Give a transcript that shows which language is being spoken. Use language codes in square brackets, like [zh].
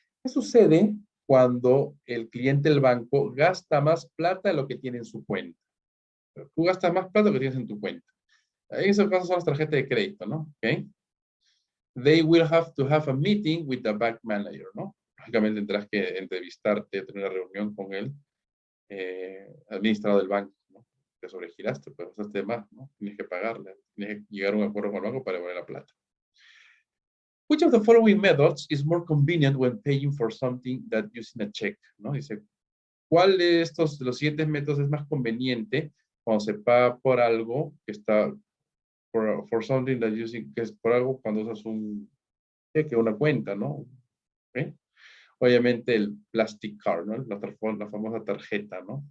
[es] ¿Qué sucede cuando el cliente del banco gasta más plata de lo que tiene en su cuenta? Tú gastas más plata de lo que tienes en tu cuenta. En esos casos son las tarjetas de crédito, ¿no? Okay. [en] They will have to have a meeting with the bank manager, ¿no? [es] Lógicamente tendrás que entrevistarte, tener una reunión con el administrador del banco, ¿no? Te sobregiraste, pues usaste más, ¿no? Tienes que pagarle, tienes que llegar a un acuerdo con el banco para devolver la plata. [en] Which of the following methods is more convenient when paying for something that using a check, ¿no? [es] Dice, ¿cuál de los siguientes métodos es más conveniente cuando se paga por algo que está [en] for something that using, [es] que es por algo cuando usas un cheque, una cuenta, ¿no? ¿Okay? Obviamente el plastic card, ¿no? La famosa tarjeta, ¿no?